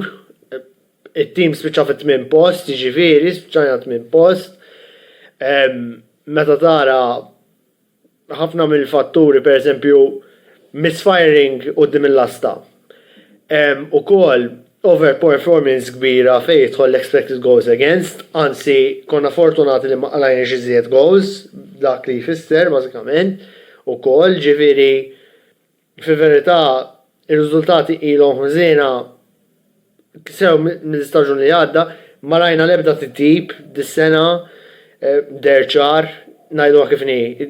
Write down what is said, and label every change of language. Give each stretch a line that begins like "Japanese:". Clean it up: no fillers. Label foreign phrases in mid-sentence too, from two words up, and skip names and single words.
Maltese: it-tim spiċċa fit-8 post, jiġifieri spiċċajna 8 post. Meta tara ħafna mill-fatturi, pereżempju misfiring quddiem il-lasta. Ukoll overperformance kbira fejn jidħol l-
English: expected goals against,
Maltese: anzi konna fortunati li ma qalajna xi żied goals, dak li jfisser bażikament, ukoll ġifieri fil-verità ir-riżultati ilhom ħżiena sew mill-istaġun li għadda, ma rajna l-ebda titjib dis-sena derċar ngħidu kif inhi.